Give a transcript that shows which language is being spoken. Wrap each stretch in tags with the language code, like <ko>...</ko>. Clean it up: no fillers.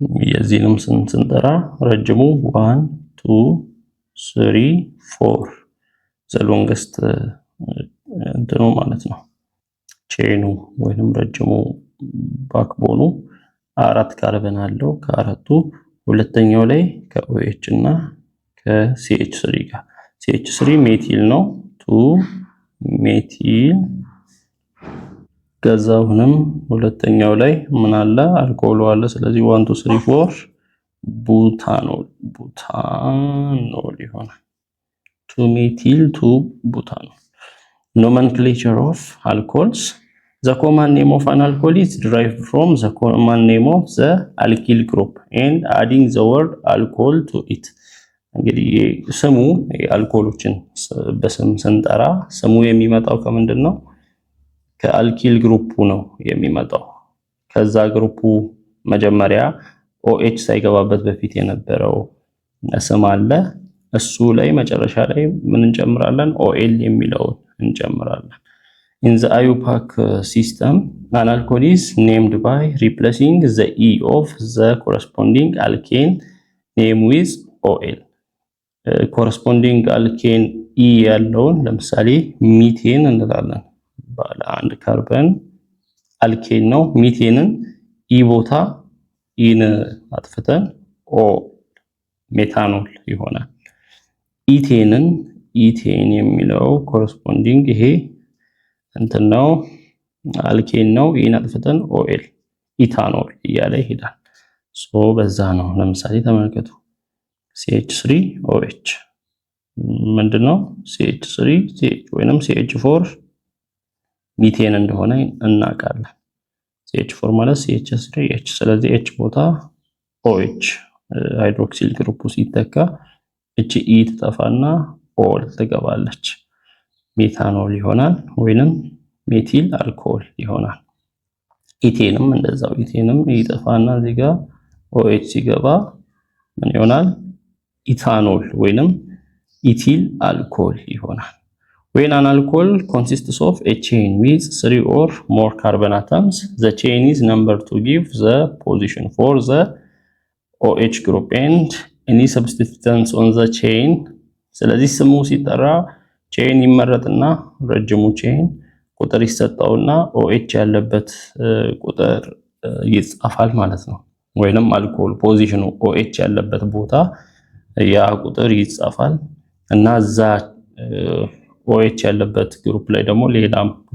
<am>የዚህንም ስንጠራ ረጅሙ 1 2 3 4 ዘሎንገስት እንትኑ ማለት ነው። ቼኑ ወይንም ረጅሙ ባክቦኑ 4 ካርበን አለው። ከአራቱ ሁለተኛው ላይ ከOH እና ከCH3 ጋር CH3 ሜቲል ነው። 2 ሜቲል ከዛውንም ሁለተኛው ላይ ምን አለ? አልኮሆሉ አለ። ስለዚህ 1 2 3 4 ቡታኖል ይሆናል። 2 ሜቲል 2 ቡታኖል።</am> <en>Nomenclature of alcohols. The common name of an alcohol is derived from the common name of the alkyl group and adding the word alcohol to it.</en> <am>እንግዲህ ስሙ የአልኮሎችን በስም ስንጠራ ስሙ የሚመጣው ከምንድን ነው? ከአልኪል ግሩፑ ነው የሚመጣው። ከዛ ግሩፑ መጀመሪያ OH ሳይገባበት በፊት የነበረው ስም አለ። እሱ ላይ መጨረሻ ላይ ምን እንጨምራለን?</am> <en>OL</en> <am>የሚለውን እንጨምራለን።</am> <en>In the IUPAC system, an alcohol is named by replacing the E of the corresponding alkane name with OL.</en> <am>Corresponding alkane E ያለውን ለምሳሌ ሚቴን እንላለን። ባለ አንድ ካርበን አልኬን ነው። ሚቴንን E ቦታ ኢን አጥፍተን ኦ ሜታኖል ይሆናል። ኢቴን የሚለው ኮረስፖንዲንግ ይሄ እንትን ነው፣ አልኬን ነው። ኢን አጥፍተን ኦኤል ኢታኖል እያለ ይሄዳል። ሶ በዛ ነው። ለምሳሌ ተመልከቱ። CH3OH ምንድነው? CH3 CH ወይንም CH4 ሚቴን እንደሆነ እናውቃለን። CH4 ማለት CH3H። ስለዚህ H ቦታ OH ሃይድሮክሲል ግሩፕ ሲተካ እቺ E ትጠፋና ኦል ትገባለች። ሜታኖል ይሆናል ወይንም ሜቲል አልኮሆል ይሆናል። ኢቴንም እንደዛው ኢቴንም ይጠፋና እዚህ ጋር OH ሲገባ ምን ይሆናል? ኢታኖል ወይንም ኢቲል አልኮሆል ይሆናል።</am> <en>When an alcohol consists of a chain with 3 or more carbon atoms, the chain is numbered to give the position for the OH group and any substituents on the chain.</en> <am>ስለዚህ ስሙ ሲጠራ ቼን ይመረጥና ረጅሙ ቼን ቁጥር ይሰጣውና OH ያለበት ቁጥር ይጻፋል ማለት ነው። ወይንም አልኮል ፖዚሽኑ OH ያለበት ቦታ ያ ቁጥር ይጻፋል እና እዛ OH ያለበት ግሩፕ ላይ ደግሞ ሌላም</am>